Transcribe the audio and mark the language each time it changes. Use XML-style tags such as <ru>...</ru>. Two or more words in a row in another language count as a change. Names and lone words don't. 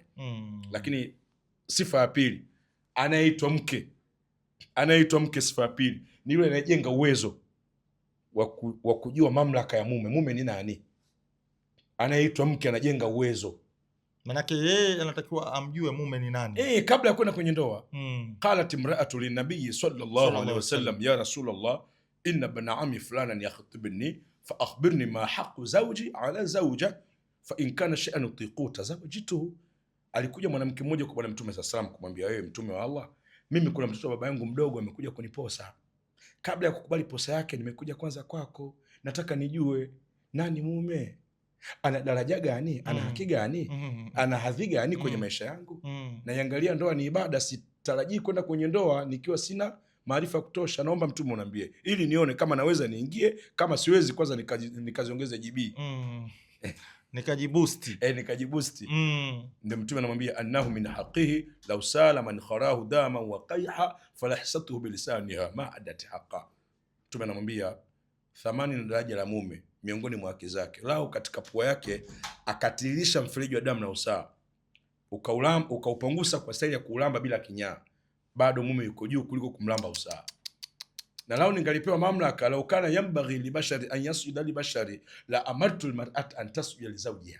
<sw>Lakini sifa ya pili, anaitwa mke, sifa ya pili ni yule anayejenga uwezo wa kujua mamlaka ya mume. Mume ni nani? Anaitwa mke, anajenga uwezo. Manake yeye anatakiwa amjue mume ni nani kabla ya kwenda kwenye ndoa.</sw> <ar>قالت امرأة للنبي صلى الله عليه وسلم، يا رسول الله، إن ابن عمي فلانا يخطبني فأخبرني ما حق الزوج على الزوجة فإن كان شيئا أطيقه تزوجته.</ar> <sw>Alikuja mwanamke mmoja kwa Bwana Mtume</sw> <ar>صلى الله عليه وسلم</ar> <sw>kumwambia, wewe Mtume wa Allah, mimi kuna mtoto wa baba yangu mdogo amekuja kuniposa. Kabla ya kukubali posa yake, nimekuja kwanza kwako, nataka nijue nani mume, ana daraja gani, ana haki gani, ana hadhi gani kwenye maisha yangu. Na iangalia, ndoa ni ibada, sitarajii kwenda kwenye ndoa nikiwa sina maarifa kutosha. Naomba Mtume uniambie ili nione kama naweza niingie, kama siwezi kwanza nikaziongeze GB nikajibusti. Ndio Mtume anamwambia,</sw> <ar>أنه من حقه لو سال منخراه دما وقيحا فلحسته بلسانها ما أدت حقه.</ar> <sw>Mtume anamwambia thamani na daraja la mume miongoni mwa haki zake, lao katika pua yake akatiririsha mfereji wa damu na usaha, ukaupangusa kwa staili ya kuulamba bila kinyaa, bado mume yuko juu kuliko kumlamba usaha. Na lao ningalipewa mamlaka,</sw> <ar>لو كان ينبغي لبشر أن يسجد لبشر لأمرت المرأة أن تسجد لزوجها.</ar>